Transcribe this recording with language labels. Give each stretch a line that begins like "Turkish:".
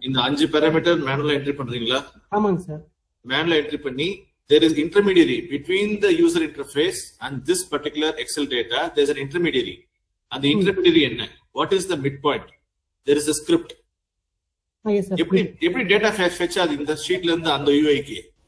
Tamil: இந்த 5 parameter மேனுவலா entry பண்றீங்களா? ஆமாங்க சார். மேனுவலா என்ட்ரி பண்ணி
English: there is intermediary between the user interface and this particular Excel data. There is an intermediary. And the intermediary என்ன? What is the midpoint? There is a script.
Tamil: எப்படி data fetch ஆகுது இந்த ஷீட்ல இருந்து அந்த யூஐக்கு?